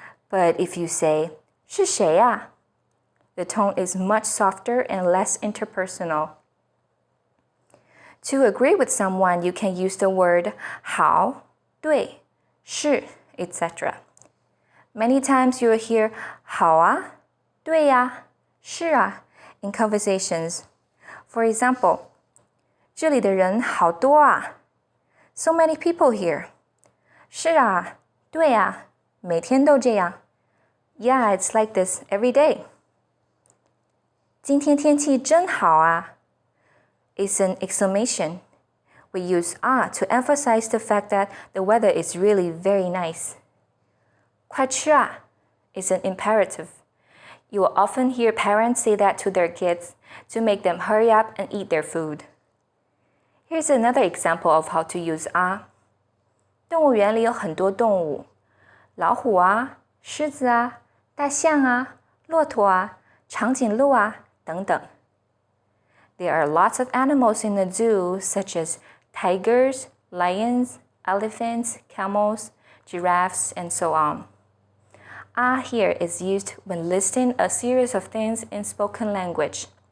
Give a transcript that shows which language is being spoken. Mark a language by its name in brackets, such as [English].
[English] But if you say, [Chinese] 是谁呀? [English] The tone is much softer and less interpersonal. To agree with someone, you can use the word 好, 对, 是, etc. Many times you'll hear [Chinese] 好啊, 对呀, 是啊 [English] in conversations. For example, [Chinese] 这里的人好多啊. [English] So many people here. [Chinese] 是啊, 对啊, 每天都这样. [English] Yeah, it's like this every day. [Chinese] 今天天气真好啊. [English] It's an exclamation. We use ah to emphasize the fact that the weather is really very nice. [Chinese] 快吃啊 [English] is an imperative. You will often hear parents say that to their kids to make them hurry up and eat their food. Here's another example of how to use ah. [Chinese] 动物园里有很多动物，老虎啊、狮子啊、大象啊、骆驼啊、长颈鹿啊等等。 [English] There are lots of animals in the zoo, such as tigers, lions, elephants, camels, giraffes, and so on. Ah here is used when listing a series of things in spoken language.